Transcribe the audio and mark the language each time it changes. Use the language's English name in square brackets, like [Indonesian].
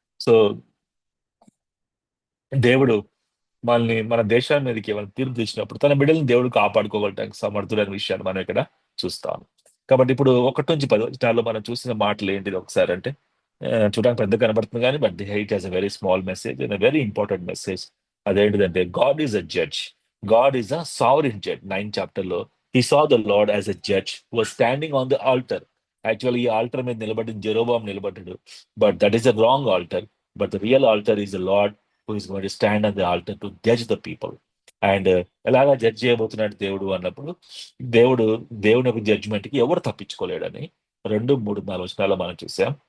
[Telugu] So దేవుడు మన దేశాన్ని మీదకి ఏమైనా తీర్పు తీసినప్పుడు తన బిడ్డలను దేవుడు కాపాడుకోగలటానికి సమర్థుడైన విషయాన్ని మనం ఇక్కడ చూస్తాం. కాబట్టి ఇప్పుడు 1 నుంచి 10 వచనాల్లో మనం చూసిన మాటలు ఏంటిది ఒకసారి అంటే, చూడడానికి పెద్ద కనబడుతుంది కానీ [English] But it has a very small message and very important message. అదేంటిదంటే God is a judge, God is a sovereign judge. 9th chapter he saw the Lord as a judge who was standing on the altar. [Telugu] Actually ఈ alter మీద నిలబడిన జెరోబాం నిలబడ్డాడు, [English] But that is a wrong altar. But the real altar is the Lord who is going to stand on the altar to judge the people. [Telugu] And ఎలాగా judge చేయబోతున్నాడు దేవుడు అన్నప్పుడు, దేవుని యొక్క జడ్జిమెంట్ కి ఎవరు తప్పించుకోలేడని 2, 3, 4 వచనాల్లో మనం చూసాం.